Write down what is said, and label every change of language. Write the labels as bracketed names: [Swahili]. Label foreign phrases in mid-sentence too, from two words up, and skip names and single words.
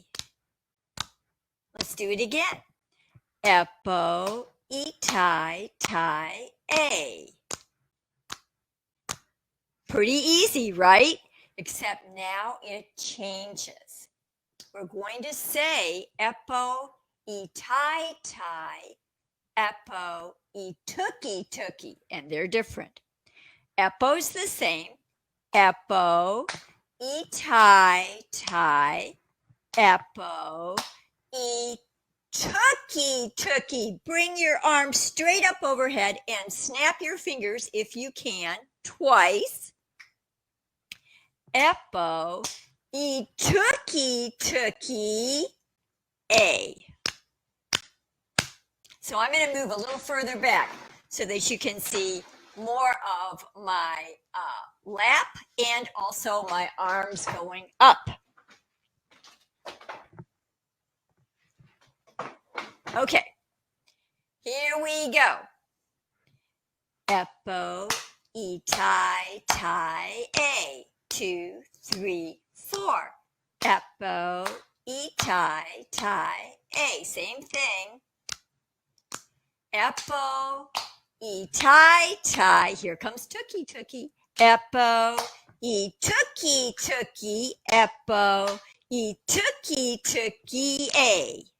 [English] Let's do it again. [Māori] Epo, itai tai a. [English] Pretty easy, right? Except now it changes. We're going to say [Māori] Epo, itai tai, Epo, ituki tuki, [English] and they're different. Epo's the same. [Māori] Epo, itai tai, Epo, ituki tuki. [English] Bring your arms straight up overhead and snap your fingers if you can twice. [Māori] Epo, ituki tuki a. [English] So I'm going to move a little further back so that you can see more of my lap and also my arms going up. Okay, here we go. [Māori] Epo, etai, tai, a. 2, 3, 4. Epo, etai, tai, a. [English] Same thing. [Māori] Epo, etai, tai. [English] Here comes Tookie, Tookie. [Māori] Epo, tookie, Tookie. Epo, tookie, Tookie, a.